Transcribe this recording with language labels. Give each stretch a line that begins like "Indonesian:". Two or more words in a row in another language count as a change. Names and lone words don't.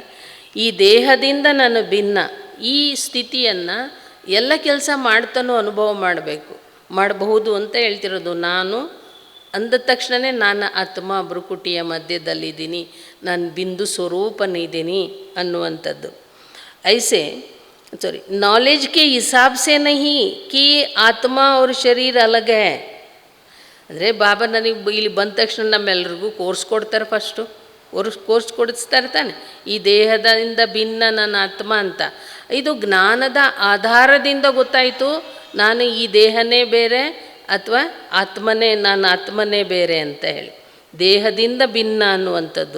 Kannada: ಈ ದೇಹದಿಂದ ನಾನು ಭಿನ್ನ, ಈ ಸ್ಥಿತಿಯನ್ನು ಎಲ್ಲ ಕೆಲಸ ಮಾಡ್ತಾನೂ ಅನುಭವ ಮಾಡಬಹುದು ಅಂತ ಹೇಳ್ತಿರೋದು. ನಾನು ಅಂದ ತಕ್ಷಣವೇ ನಾನು ಆತ್ಮ ಭ್ರುಕುಟಿಯ ಮಧ್ಯದಲ್ಲಿದ್ದೀನಿ, ನಾನು ಬಿಂದು ಸ್ವರೂಪನಿದ್ದೀನಿ ಅನ್ನುವಂಥದ್ದು.
Hindi: ऐसे नॉलेज के हिसाब से नहीं कि आत्मा और शरीर अलग है.
Kannada: ಅಂದರೆ ಬಾಬಾ ನನಗೆ ಇಲ್ಲಿ ಬಂದ ತಕ್ಷಣ ನಮ್ಮೆಲ್ರಿಗೂ ಕೋರ್ಸ್ ಕೊಡ್ತಾರೆ. ಫಸ್ಟು ಕೋರ್ಸ್ ಕೊಡಿಸ್ತಾರೆ ತಾನೆ, ಈ ದೇಹದಿಂದ ಭಿನ್ನ ನನ್ನ ಆತ್ಮ ಅಂತ. ಇದು ಜ್ಞಾನದ ಆಧಾರದಿಂದ ಗೊತ್ತಾಯಿತು, ನಾನು ಈ ದೇಹನೇ ಬೇರೆ, ಅಥವಾ ಆತ್ಮನೇ ನಾನು ಆತ್ಮನೇ ಬೇರೆ ಅಂತ ಹೇಳಿ, ದೇಹದಿಂದ ಭಿನ್ನ ಅನ್ನುವಂಥದ್ದು.